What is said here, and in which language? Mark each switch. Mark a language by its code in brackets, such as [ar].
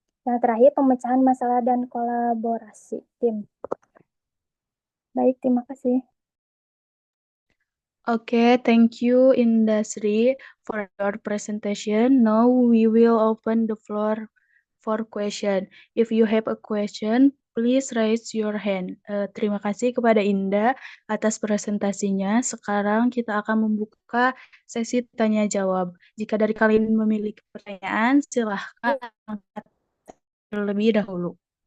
[id] Yang terakhir, pemecahan masalah dan kolaborasi tim. Baik, terima kasih. [en] Okay, thank you, Industry, for your presentation. Now we will open the floor for question. If you have a question, please raise your hand. [id] Terima kasih kepada Indah atas presentasinya. Sekarang kita akan membuka sesi tanya jawab. Jika dari kalian memiliki pertanyaan, silahkan angkat terlebih dahulu.